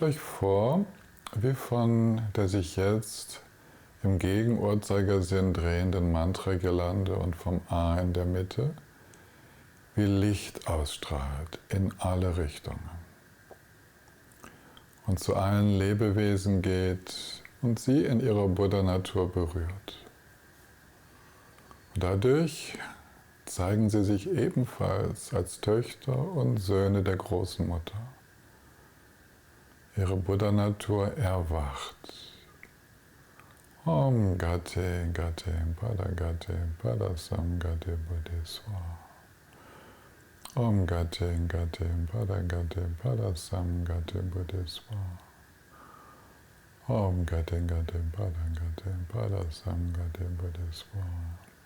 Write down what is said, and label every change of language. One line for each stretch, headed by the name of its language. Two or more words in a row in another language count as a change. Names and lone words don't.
German: euch vor, wie von der sich jetzt im Gegenuhrzeigersinn drehenden Mantra-Girlande und vom A in der Mitte, wie Licht ausstrahlt in alle Richtungen und zu allen Lebewesen geht und sie in ihrer Buddha-Natur berührt. Und dadurch zeigen sie sich ebenfalls als Töchter und Söhne der großen Mutter. Ihre Buddha-Natur erwacht.
Sanskrit: Om Gate Gate Pada Gate Pada Samgate Buddhi Swaha. Om Gate Gate Pada Gate Pada Samgate Buddhi Swaha. Om Gate Gate Pada Gate Pada Samgate Buddhi Swaha.